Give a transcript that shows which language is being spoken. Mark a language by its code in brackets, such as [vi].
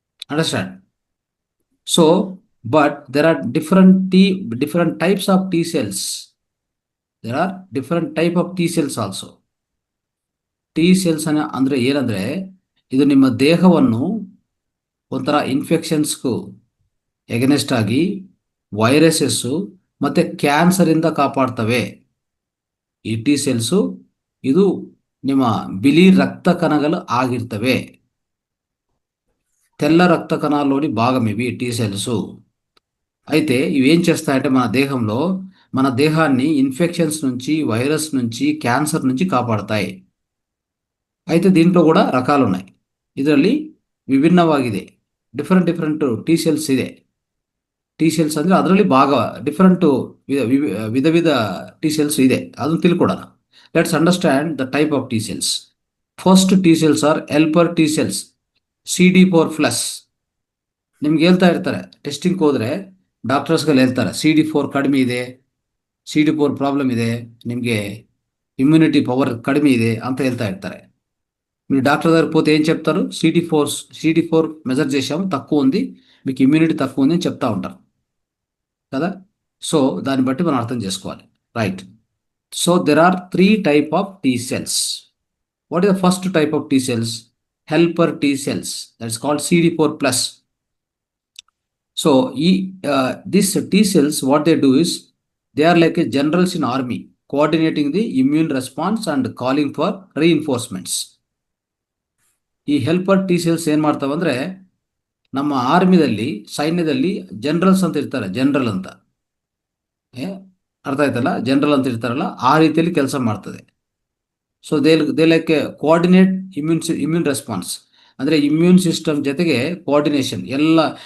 [en] Understand? So, but there are different types of T cells. There are different type of T cells also. [kn] T cells ಅಂದರೆ ಏನಂದರೆ, ಇದು ನಿಮ್ಮ ದೇಹವನ್ನು ಒಂಥರ ಇನ್ಫೆಕ್ಷನ್ಸ್ಗೂ against ಆಗಿ, ವೈರಸಸ್ಸು ಮತ್ತು ಕ್ಯಾನ್ಸರಿಂದ ಕಾಪಾಡ್ತವೆ. ಈ ಟಿ ಸೆಲ್ಸು ಇದು ನಿಮ್ಮ ಬಿಳಿ ರಕ್ತ ಕಣಗಳು ಆಗಿರ್ತವೆ. [te] తెల్ల రక్త కణాల్లోని భాగం ఇవి టీ సెల్స్. అయితే ఇవి ఏం చేస్తాయంటే మన దేహంలో మన దేహాన్ని ఇన్ఫెక్షన్స్ నుంచి, వైరస్ నుంచి, క్యాన్సర్ నుంచి కాపాడతాయి. అయితే దీంట్లో కూడా రకాలు ఉన్నాయి. [kn] ಇದರಲ್ಲಿ ವಿಭಿನ್ನವಾಗಿದೆ. [en] Different T cells ಇದೆ. [kn] ಟಿ ಸೆಲ್ಸ್ ಅಂದರೆ ಅದರಲ್ಲಿ ಭಾಗ ಡಿಫರೆಂಟ್ ವಿಧ ಟಿ ಸೆಲ್ಸ್ ಇದೆ. ಅದನ್ನು ತಿಳ್ಕೊಡೋಣ. [en] Let's understand the type of T cells. First T cells are helper T cells, CD4+. [kn] ನಿಮ್ಗೆ ಹೇಳ್ತಾ ಇರ್ತಾರೆ, ಟೆಸ್ಟಿಂಗ್ ಹೋದರೆ ಡಾಕ್ಟರ್ಸ್ಗಳು ಹೇಳ್ತಾರೆ CD4 ಕಡಿಮೆ ಇದೆ, CD4 ప్రాబ్లం ಇದೆ, ನಿಮಗೆ ఇమ్యూనిటీ పవర్ కడిమೆ ಇದೆ ಅಂತ ಹೇಳ್ತಾ ఇర్తారు. [te] మీరు డాక్టర్ దగ్గర పోతే ఏం చెప్తారు? CD4 మెజర్ చేశాము, తక్కువ ఉంది, మీకు ఇమ్యూనిటీ తక్కువ ఉంది అని చెప్తా ఉంటారు కదా. సో దాన్ని బట్టి మనం అర్థం చేసుకోవాలి. Right. [en] So there are three type of T cells. What is the first type of T cells? Helper T cells. That's called CD4 plus. So these T cells, what they do is they are like a generals in army, coordinating the immune response and calling for reinforcements. [kn] ಈ helper T cells ಏನ್ ಮಾಡ್ತಾವಂದ್ರೆ ನಮ್ಮ ಆರ್ಮಿದಲ್ಲಿ ಸೈನ್ಯದಲ್ಲಿ generals ಅಂತ ಇರ್ತಾರೆ, general ಅಂತ ಅರ್ಥ ಆಯ್ತಲ್ಲ, general ಅಂತ ಇರ್ತಾರಲ್ಲ, ಆ ರೀತಿಯಲ್ಲಿ ಕೆಲಸ ಮಾಡ್ತದೆ. [en] so they like coordinate immune response, [kn] ಅಂದರೆ ಇಮ್ಯೂನ್ ಸಿಸ್ಟಮ್ ಜೊತೆಗೆ ಕೋಆರ್ಡಿನೇಷನ್ ಎಲ್ಲ.